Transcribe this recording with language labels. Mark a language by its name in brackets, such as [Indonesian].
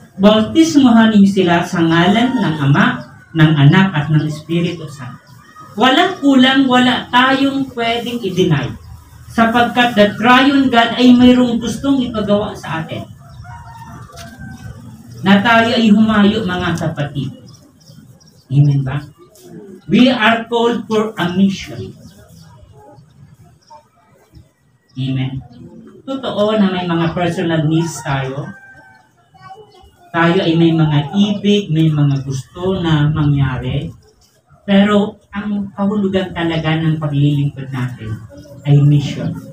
[Filipino] Bautismuhan niyo sila sa ngalan ng Ama, ng Anak at ng Espiritu Santo. Walang kulang, wala tayong pwedeng i-deny. Sapagkat [English] the triune God [Filipino] ay mayroong gustong ipagawa sa atin. Na tayo ay humayo, mga kapatid. Amen ba? [English] We are called for a mission. Amen. [Filipino] Totoo na may mga personal needs tayo. Tayo ay may mga ibig, may mga gusto na mangyari. Pero ang kahulugan talaga ng paglilingkod natin ay mission.